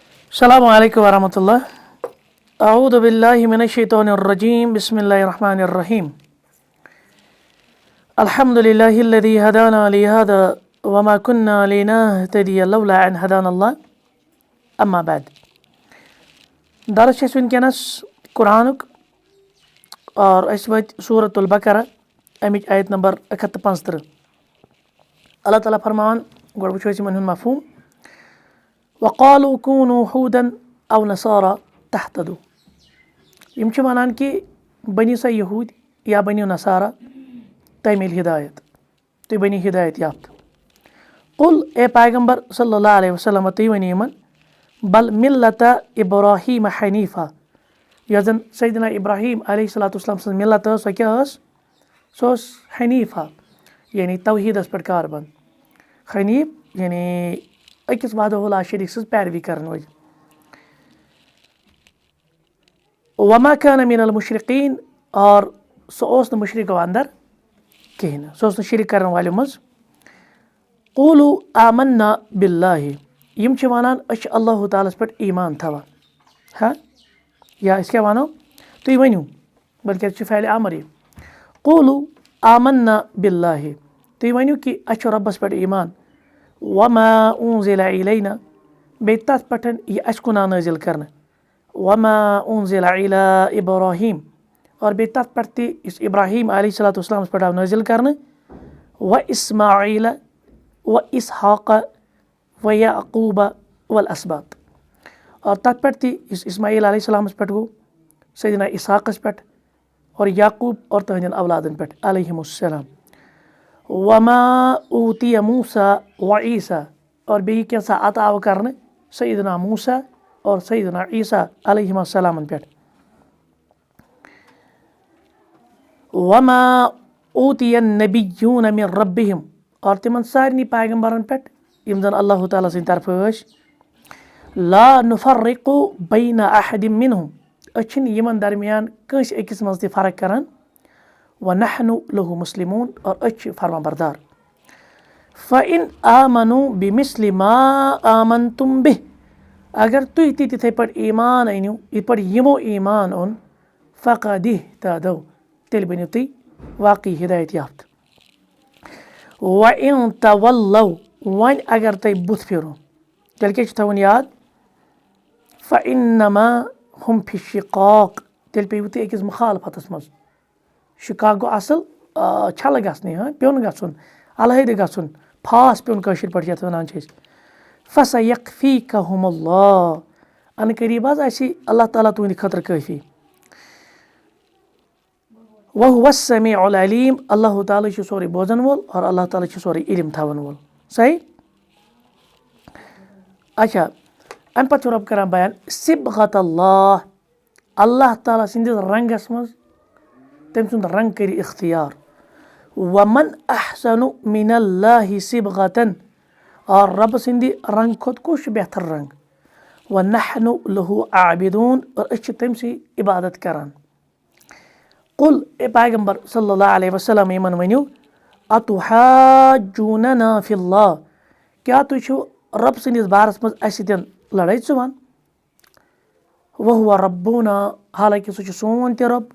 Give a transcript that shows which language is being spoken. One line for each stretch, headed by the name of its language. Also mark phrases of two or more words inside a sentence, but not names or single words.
Arabic: السلام علیکم ورحمۃ اللہ. اعوذ باللہ من الشیطان الرجیم. بسم اللہ الرحمن الرحیم. الحمد للہ الذی ہدانا لہذا وما كنا لنہتدی لولا ان ہدانا اللہ. اما بعد.
Kashmiri: درس چھِ اَسہِ وٕنکٮ۪نَس قرآنُک اور أسۍ وٲتۍ سورۃ البقرہ اَمِچ آیت نمبر 175. اللہ تعالیٰ فرماوان گۄڈٕ وٕچھو أسۍ یِمن ہُنٛد مفہوٗم.
Arabic: وقالوا كونوا هودا او نصارى تهتدوا.
Kashmiri: یِم چھِ وَنان کہِ بٔنِو سا یہوٗدۍ یا بٔنِو نصارہ تۄہہِ میلہِ ہدایت، تُہۍ بٔنِو ہدایت یافتہٕ. قُل اے پیغمبر
Arabic: صلی اللہ علیہ وسلم
Kashmiri: تُہۍ ؤنِو یِمن
Arabic: بل ملت ابراہیم حنیفہ.
Kashmiri: یۄس زن سیدنا ابراہیم
Arabic: علیہ الصلوۃ والسلام
Kashmiri: سٕنٛز ملت ٲس سۄ کیٛاہ ٲس؟ سۄ ٲس حنیفہ یعنی توحیٖدس پٮ۪ٹھ کاربند. حنیف یعنی أکِس
Arabic: وحدہ لا شریٖک
Kashmiri: سٕنٛز پیروی کرن وٲلۍ.
Arabic: وما كان من المشرقین
Kashmiri: اور سُہ اوس نہٕ مُشرِقو اندر کِہیٖنۍ نہٕ، سُہ اوس نہٕ شریٖک کرن والٮ۪و منٛز.
Arabic: قولوا آمنا باللہ.
Kashmiri: یِم چھِ ونان أسۍ چھِ اللہ تعالیٰ ہس پٮ۪ٹھ ایمان تھاوان. یا أسۍ کیٛاہ ونو؟ تُہۍ ؤنِو، بلکہِ اَتھ چھُ فعلِ امر یہِ.
Arabic: قولوا آمنا باللہ.
Kashmiri: تُہۍ ؤنِو کہِ اَسہِ چھُ رۄبس پٮ۪ٹھ ایمان.
Arabic: وما انزل الینا.
Kashmiri: بیٚیہِ تتھ پٮ۪ٹھ یہِ اَسہِ کُن آو نٲزِل کرنہٕ.
Arabic: وما انزل الی ابراہیم.
Kashmiri: اور بیٚیہِ تتھ پٮ۪ٹھ تہِ یُس ابراہیم
Arabic: علیہ الصلوۃ والسلامس
Kashmiri: پٮ۪ٹھ آو نٲزِل کرنہٕ.
Arabic: و اسماعیل و اسحاق و یعقوب والاسباط.
Kashmiri: اور تتھ پٮ۪ٹھ تہِ یُس اسماعیل
Arabic: علیہ السلامس
Kashmiri: پٮ۪ٹھ گوٚو، سیدنا اسحاقس پٮ۪ٹھ اور یعقوب اور تٕہنٛدٮ۪ن اولادن پٮ۪ٹھ
Arabic: علیہم السلام. وما اوٗتِیَ موٗسیٰ و عیٖسیٰ.
Kashmiri: اور بیٚیہِ کینٛژھا عطا آو کرنہٕ سیدنا موٗسیٰ اور سیدنا عیٖسیٰ
Arabic: علیہم السلامن
Kashmiri: پٮ۪ٹھ.
Arabic: وما اوٗتِیَ النبیوٗنَ من ربہم.
Kashmiri: اور تِمن سارنٕے پیغمبرن پٮ۪ٹھ یِم زن اللہ تعالیٰ سٕنٛدِ طرفہٕ ٲسۍ.
Arabic: لا نفرق بین احد منہم.
Kashmiri: أسۍ چھِنہٕ یِمن درمیان کٲنٛسہِ أکِس منٛز تہِ فرق کران.
Arabic: ونحن لہ مسلمون.
Kashmiri: اور أسۍ چھِ فرما بردار.
Arabic: فإن آمنوا بمثل ما آمنتم به.
Kashmiri: اگر تُہۍ تہِ تِتھٕے پٲٹھۍ ایمان أنِو یِتھ پٲٹھۍ یِمو ایمان اوٚن.
Arabic: فقد اهتدوا.
Kashmiri: تیٚلہِ بٔنِو تُہۍ واقعی ہدایت یافتہٕ.
Arabic: وإن تولوا.
Kashmiri: وۄنۍ اگر تُہۍ بُتھ پھِرو تیٚلہِ کیٛاہ چھُ تھاوُن یاد؟
Arabic: فإنما هم فی الشقاق.
Kashmiri: تیٚلہِ پیٚیِو تُہۍ أکِس مُخالفتس منٛز. شِقاق گوٚو اصل چھلہٕ گژھنٕے، پیوٚن گژھُن، علیحدٕ گژھُن، پھاس پیوٚن کٲشِر پٲٹھۍ یتھ ونان چھِ أسۍ.
Arabic: فسیکفیکہم اللہ.
Kashmiri: ان قریٖب حظ آسہِ اللہ تعالیٰ تُہنٛدِ خٲطرٕ کٲفی.
Arabic: وہو السمیع العلیٖم.
Kashmiri: اللہ تعالیٰ چھُ سورُے بوزن وول اور اللہ تعالیٰ چھُ سورُے علم تھاون وول. صحیح. اچھا امہِ پتہٕ چھُ رۄب کران بیان
Arabic: صبغت اللہ.
Kashmiri: اللہ تعالیٰ سٕنٛدِس رنٛگس منٛز تٔمۍ سُنٛد رنٛگ کٔرِو اختیار.
Arabic: ومن احسن من اللہ صبغتن.
Kashmiri: اور رۄبہٕ سٕنٛدِ رنٛگہٕ کھۄتہٕ کُس چھُ بہتر رنٛگ؟
Arabic: ونحن لہ عابدون.
Kashmiri: اور أسۍ چھِ تٔمۍ سٕے عبادت کران. قل اے پیغمبر
Arabic: صلی اللہ علیہ وسلم
Kashmiri: یِمن ؤنِو
Arabic: اتحاجوننا فی اللہ.
Kashmiri: کیٛاہ تُہۍ چھِو رۄب سٕنٛدِس بارس منٛز اسہِ سۭتۍ لڑٲے ژٕوان؟
Arabic: وہو ربنا.
Kashmiri: حالانکہِ سُہ چھُ سون تہِ رۄب.